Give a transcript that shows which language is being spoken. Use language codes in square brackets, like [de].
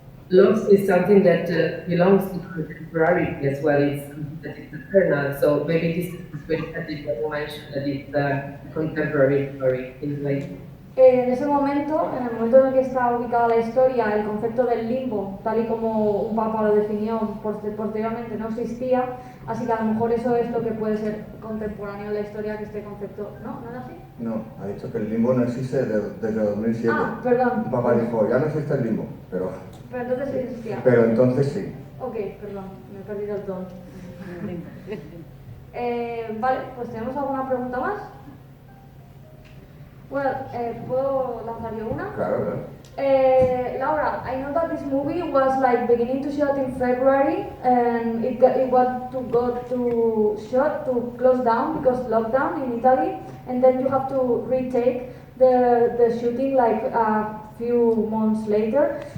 [en] Loss is something that belongs to contemporary as well. It's something that is eternal. So maybe this is very happy that you mentioned that it's contemporary story in a way. [es] En ese momento, en el momento en el que está ubicada la historia, el concepto del limbo, tal y como un papa lo definió posteriormente, no existía, así que a lo mejor eso es lo que puede ser contemporáneo en la historia, que este concepto... ¿No? ¿No era así? No, ha dicho que el limbo no existe desde 2007. Ah, perdón. Un papa dijo, ya no existe el limbo, pero entonces sí existía. Pero entonces sí. Ok, perdón, me he perdido el tono. Vale, pues ¿tenemos alguna pregunta más? Well, ¿puedo lanzar yo una? Claro, claro. [en] Laura, I know that this movie was like beginning to shoot in February, and it got to shot to close down because lockdown in Italy, and then you have to retake the shooting like a few months later.